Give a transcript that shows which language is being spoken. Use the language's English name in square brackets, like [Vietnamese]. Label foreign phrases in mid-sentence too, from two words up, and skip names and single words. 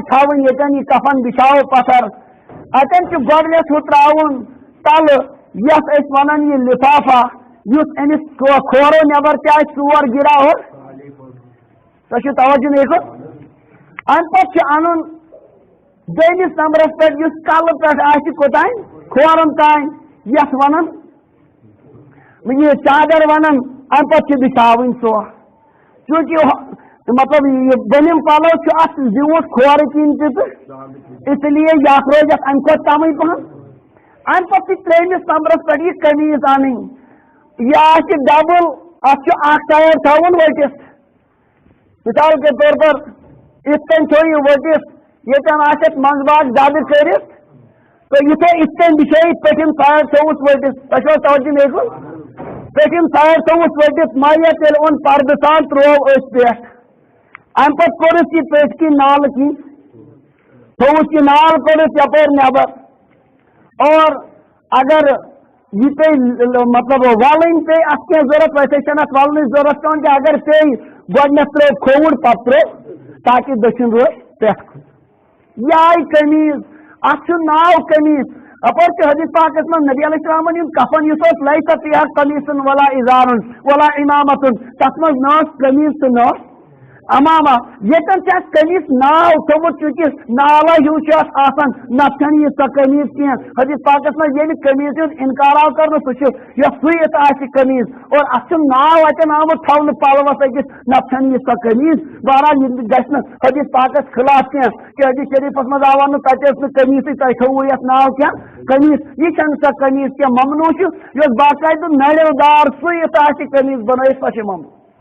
[Kashmiri] تھاوٕنۍ ییٚتٮ۪ن یہِ کفن بِچھاوو پتھر اتٮ۪ن چھُ گۄڈنٮ۪تھ ہُہ ترٛاوُن تلہٕ یتھ أسۍ ونان یہِ لِفافا یُس أمِس کھورو نٮ۪بر تہِ آسہِ ژور گِراوُن تۄہہِ چھُو توجہ نیٖکھٕ اَمہِ پتہٕ چھُ اَنُن دوٚیمِس نمبرس پٮ۪ٹھ یُس کلہٕ پٮ۪ٹھ آسہِ کوٚتانۍ کھورن تانۍ یتھ ونان یہِ چادر ونان اَمہِ پتہٕ چھِ بِچھاوٕنۍ سۄ چوٗنٛکہِ مطلب یہ بنم پلو ات زیوٗٹھ کھورٕ کِنۍ تہِ تہٕ اس لیے یتھ روزِ اتھ امہِ کھۄتہٕ کمٕے پہن امہِ پتہٕ چھِ ترٛیٚیمِس نمبرس پٮ۪ٹھ یہِ قمیٖض انٕنۍ یہِ آسہِ ڈبل اتھ چھُ اکھ سایڈ تھاوُن ؤٹِتھ [Urdu] مثال کے طور پر [Kashmiri] یِتھ کٔنۍ تھٲیِو ؤٹِتھ ییٚتٮ۪ن آسہِ اَتھ منٛزٕ باگ زیادٕ کٔرِتھ تہٕ یِتھے یِتھ کٔنۍ بِچھٲیِتھ پٔتِم سایڈ تھوٚوُس ؤٹِتھ تۄہہِ چھُوا توجہ میکُن پٔتِم سایڈ تھوٚوُس ؤٹِتھ مَیت ییٚلہِ اوٚن پردٕ سان ترٛوو أتھۍ پٮ۪ٹھ امہِ پتہٕ کوٚرُس یہِ پٔتھۍ کِنۍ نالہٕ کِنۍ تھوٚوُس یہِ نال کوٚرُس یپٲرۍ نٮ۪بر اور اگر یہِ پیٚیہِ مطلب وَلٕنۍ پیٚیہِ اَتھ کیٚنٛہہ ضروٗرت ویسے چھَنہٕ اَتھ وَلنٕچ ضروٗرت پیٚوان کیٚنٛہہ اگر پیٚیہِ گۄڈنٮ۪تھ ترٛٲو کھووُر پتہٕ ترٛٲو تاکہِ دٔچھُن روزِ پٮ۪ٹھ کُن یہِ آیہِ قمیٖض اَتھ چھُ ناو قمیٖض اپٲرۍ چھُ حدیث پاکس منٛز نبی علیہ السلامن یُن کفن یُس اوس [Arabic] لَیسَ فیہا قمیٖصٌ ولا اِزارٌ ولا اِمامتٌ [Kashmiri] تتھ منٛز نہ ٲس قمیٖض تہٕ نہ اوس اماما ییٚتٮ۪ن چھِ اَتھ قمیٖض ناو تھوٚمُت چوٗنٛکہِ نالا ہیوٗ چھُ اَتھ آسان نتہٕ چھَنہٕ یہِ سۄ قمیٖض کیٚنٛہہ حدیث پاکس منٛز ییٚمہِ قمیٖض ہُنٛد اِنکار آو کرنہٕ سُہ چھُ یۄس سُوِتھ آسہِ قمیٖض اور اَتھ چھُ ناو اَتٮ۪ن آمُت تھاونہٕ پلوس أکِس نتہٕ چھَنہٕ یہِ سۄ قمیٖض بہرحال یہِ گژھِ نہٕ حدیث پاکس خلاف کیٚنٛہہ کہِ حدیث شریٖفس منٛز آو وننہٕ تتہِ ٲس نہٕ قمیٖضٕے تۄہہِ تھوٚوُ یتھ ناو کیٚنٛہہ قمیٖض یہِ چھَنہٕ سۄ قمیٖض کیٚنٛہہ ممنوٗع چھُ یۄس باقاعدٕ نَرٮ۪و دار سُوِتھ آسہِ قمیٖض بنٲیِتھ سۄ چھِ ممنوٗع